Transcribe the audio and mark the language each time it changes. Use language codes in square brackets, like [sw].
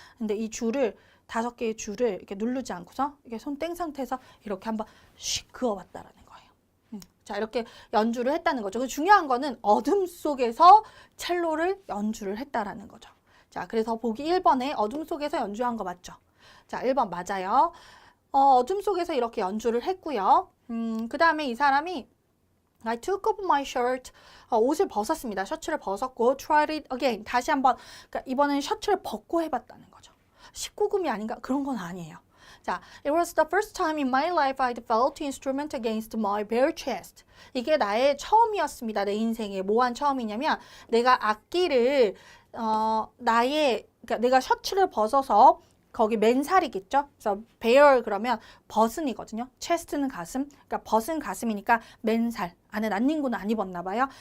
[ko] 근데 이 줄을 5개의 줄을 이렇게 누르지 않고서 이렇게 손 땡 상태에서 이렇게 한번 슉 그어봤다라는 거예요. 자, 이렇게 연주를 했다는 거죠. 그 중요한 거는 어둠 속에서 첼로를 연주를 했다라는 거죠. 자, 그래서 보기 1번에 어둠 속에서 연주한 거 맞죠? 자, 1번 맞아요. 어둠 속에서 이렇게 연주를 했고요. 그 다음에 이 사람이 [en] I took off my shirt. [ko] 옷을 벗었습니다. 셔츠를 벗었고 [en] tried it again. [ko] 다시 한번, 그러니까 이번엔 셔츠를 벗고 해봤다는 거죠. 19금이 아닌가? 그런 건 아니에요. [en] 자, it was the first time in my life I'd felt instrument against my bare chest. [ko] 이게 나의 처음이었습니다. 내 인생에. 뭐한 처음이냐면 내가 악기를 그러니까 내가 셔츠를 벗어서 거기 맨살이겠죠? 그래서 bare 그러면 벗은이거든요. chest는 가슴. 그러니까 벗은 가슴이니까 맨살. 안에 난닝구는 안 입었나 봐요.